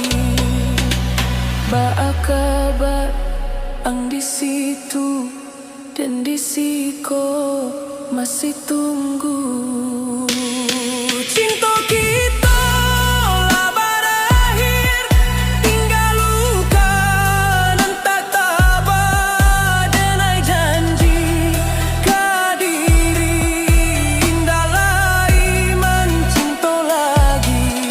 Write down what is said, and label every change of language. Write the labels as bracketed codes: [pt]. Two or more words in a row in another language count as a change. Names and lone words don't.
[min] Ba kabar ang di situ dan di siko masih tunggu. [id] Cinta kita lah berakhir, tinggal luka dan tak tabah. [min] Denai janji kadiri, indah lagi mencinta lagi.